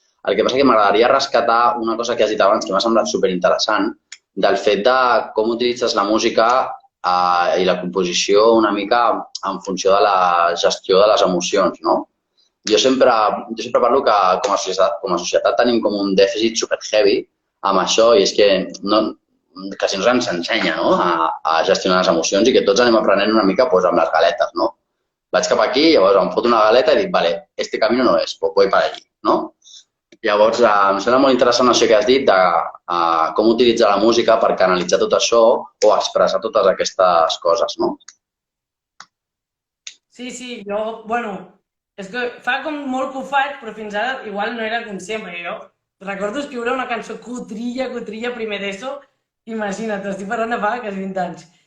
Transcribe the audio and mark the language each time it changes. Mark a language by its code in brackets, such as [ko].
[ca] El que passa que m'agradaria rescatar una cosa que has dit abans que m'ha semblat superinteressant, del fet de com utilitzes la música i la composició una mica en funció de la gestió de les emocions, no? Jo sempre parlo que com a societat tenim com un dèficit super heavy amb això i és que quasi no ens ensenya a gestionar les emocions i que tots anem aprenent una mica amb les galetes, no? Vaig cap aquí, llavors em foto una galeta i dic, vale, [es] este camino no es, pues voy para allí, [ca] no? Llavors, em sembla molt interessant això que has dit de com utilitzar la música per canalitzar tot això o expressar totes aquestes coses, no? Sí, jo, bueno, és que fa com molt que ho faig, però fins ara igual no era conscient, perquè jo recordo escriure una cançó cutria primer d'ESO, imagina't, estic parlant de fa quasi 20 anys.